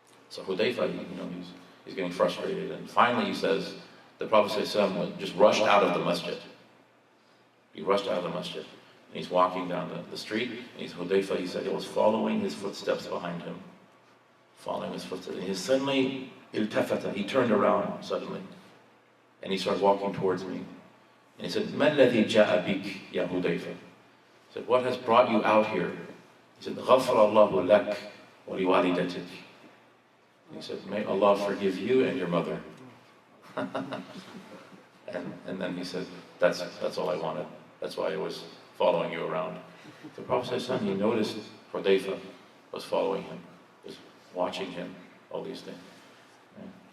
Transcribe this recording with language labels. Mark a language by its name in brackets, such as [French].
[English] So Hudayfa, you know, he's getting frustrated, and finally he says, the Prophet ﷺ just rushed out of the masjid. He rushed out of the masjid. And he's walking down the street, and Hudayfa, he said, he was following his footsteps behind him. Following his footsteps. And he suddenly, iltafata, he turned around suddenly. And he started walking towards me. And he said, [Arabic] مَا الَّذِي جَاءَ بِكَ يَا Hudayfa? [English] He said, what has brought you out here? He said, [Arabic] غَفْرَ اللَّهُ لَكَ وَلِوَالِدَتِكَ. [English] He said, may Allah forgive you and your mother. and then he said, that's all I wanted. That's why I was following you around. The Prophet ﷺ, he noticed Hudayfa was following him, was watching him, all these things. Right?